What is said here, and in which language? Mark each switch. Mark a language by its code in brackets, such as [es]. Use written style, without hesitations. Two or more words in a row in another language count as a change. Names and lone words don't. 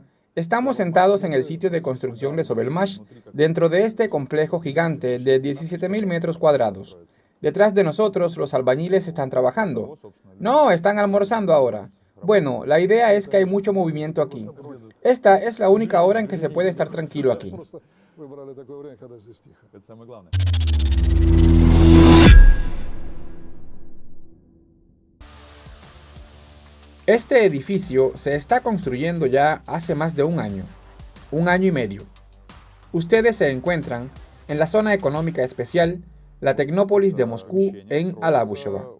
[es] Estamos sentados en el sitio de construcción de Sovelmash, dentro de este complejo gigante de 17.000 metros cuadrados. Detrás de nosotros los albañiles están trabajando. No, están almorzando ahora. Bueno, la idea es que hay mucho movimiento aquí. Esta es la única hora en que se puede estar tranquilo aquí. [ru] Выбрали такое время, когда здесь тихо. Это самое главное. [es] Este edificio se está construyendo ya hace más de un año y medio. Ustedes se encuentran en la zona económica especial, la Tecnópolis de Moscú en Alabushevo.